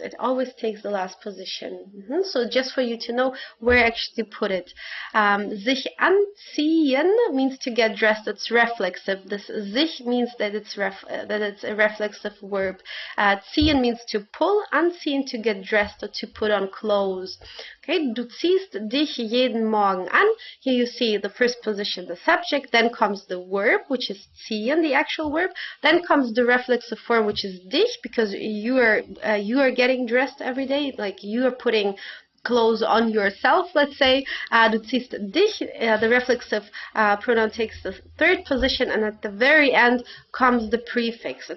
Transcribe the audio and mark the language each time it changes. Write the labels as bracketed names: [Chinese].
[English] It always takes the last position. So just for you to know where actually to put it. Sich anziehen means to get dressed. It's reflexive. This sich means that it's a reflexive verb. Ziehen means to pull. Anziehen, to get dressed or to put on clothes. [German] Okay, du ziehst dich jeden Morgen an. [English] Here you see the first position, the subject, then comes the verb, which is ziehen, the actual verb, then comes the reflexive form, which is dich, because you are getting dressed every day, like you are putting clothes on yourself, let's say. [German] Du ziehst dich, [English] the reflexive pronoun takes the third position, and at the very end comes the prefix.